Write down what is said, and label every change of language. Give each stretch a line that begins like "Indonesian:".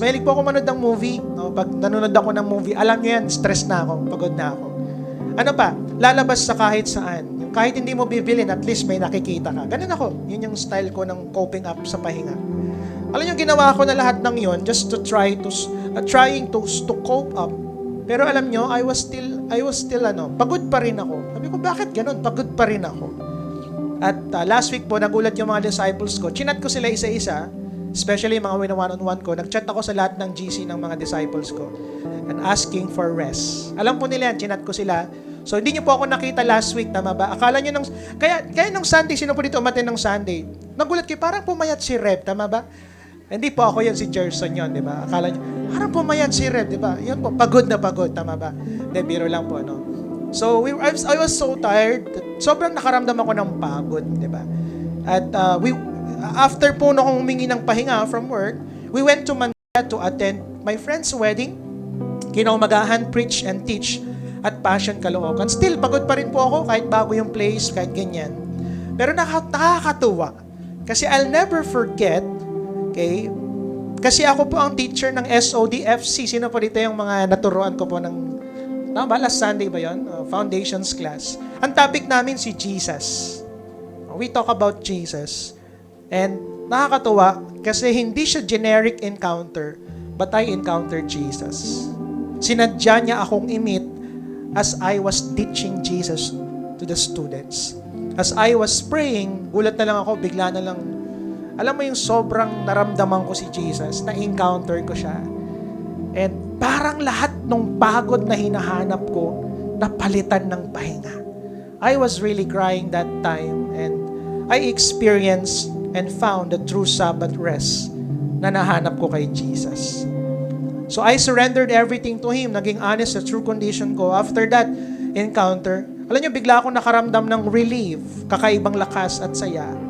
Filipino: Mahilig po ako manood ng movie. No? Pag nanonood ako ng movie, alam nyo yan, stress na ako, pagod na ako. Ano pa? Lalabas sa kahit saan. Yung kahit hindi mo bibilin, at least may nakikita ka. Ganun ako. Yun yung style ko ng coping up sa pahinga. Alam nyo, ginawa ko na lahat ng yon
English: just to trying to cope up.
Filipino: Pero alam nyo,
English: I was still
Filipino: pagod pa rin ako. Sabi ko, bakit ganun? Pagod pa rin ako. At last week po, nagulat yung mga disciples ko. Chinat ko sila isa-isa, especially mga one-on-one ko. Nag-chat ako sa lahat ng GC ng mga disciples ko
English: and asking for rest.
Filipino: Alam po nila yan, chinat ko sila. So, hindi nyo po ako nakita last week, tama ba? Akala nyo kaya nung Sunday, sino po dito umatin ng Sunday? Nagulat kayo, parang pumayat si Rev, tama ba? Hindi po ako yun, si Gerson yun, di ba? Akala nyo, Parang pumayat si Red, di ba? Yun po, pagod na pagod, tama ba? Hindi, biro lang po, no?
English: So, I was so tired.
Filipino: Sobrang nakaramdam ako ng pagod, di ba?
English: At after
Filipino: po nung humingi ng pahinga
English: from work, we went to Manila to attend my friend's wedding.
Filipino: Kinaumagahan, preach and teach at Passion Caloocan. Still, pagod pa rin po ako kahit bago yung place, kahit ganyan. Pero nakakatuwa. Kasi
English: I'll never forget,
Filipino: okay, kasi ako po ang teacher ng SODFC. Sino po dito yung mga naturuan ko po ng, tama ba? Last Sunday ba yun? Foundations class. Ang topic namin si Jesus.
English: We talk about Jesus. And
Filipino: nakakatuwa kasi hindi siya
English: generic encounter, but I encountered Jesus.
Filipino: Sinadya niya akong i-meet as I was teaching Jesus to the students.
English: As I was praying,
Filipino: gulat na lang ako, bigla na lang, alam mo yung sobrang naramdaman ko si Jesus, na-encounter ko siya. And parang lahat ng pagod na hinahanap ko, napalitan ng pahinga.
English: I was really crying that time and I experienced and found the true Sabbath rest
Filipino: na nahanap ko kay Jesus.
English: So I surrendered everything to Him. Naging honest sa true condition ko.
Filipino: After that encounter, alam niyo, bigla akong nakaramdam ng relief, kakaibang lakas at saya.